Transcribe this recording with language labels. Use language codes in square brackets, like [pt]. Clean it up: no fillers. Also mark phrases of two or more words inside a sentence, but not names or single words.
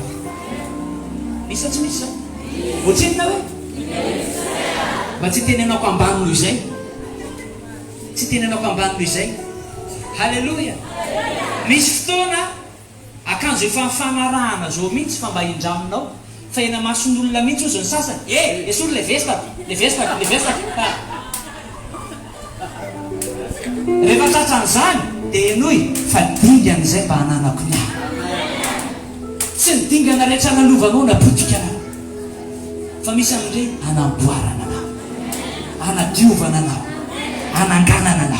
[mg] Misy tsy misy zany? Ohatrinona hoe? Mba tsy tenenako ambany noho izay. Tsy tenenako ambany noho izay. Halleluia. Misy fotoana akanjo efa mifanarahana zao mihitsy fa mba hindraminao. Fa ena mason'olona mihitsy ozy ny sasany. Esolo le vesta. Le vesta. Le vesta. Rehefa tratran'izany dia enoy fa dingan'izay mba hananako ny ahy. Tsy ny dingana rehetra nanovanao napotika anao. Fa misy amin'ireny hanamboarana anao, hanadiovana anao, hananganana anao.